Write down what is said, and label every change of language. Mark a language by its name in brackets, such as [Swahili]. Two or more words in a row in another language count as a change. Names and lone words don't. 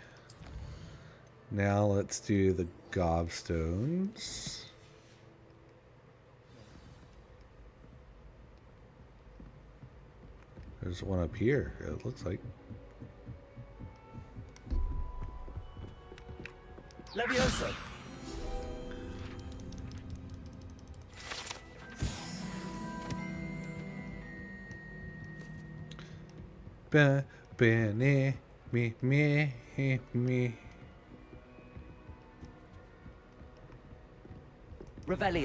[English] Now let's do the gobstones. There's one up here, it looks like. Levioso! Ba ba ne me me me. Revelio.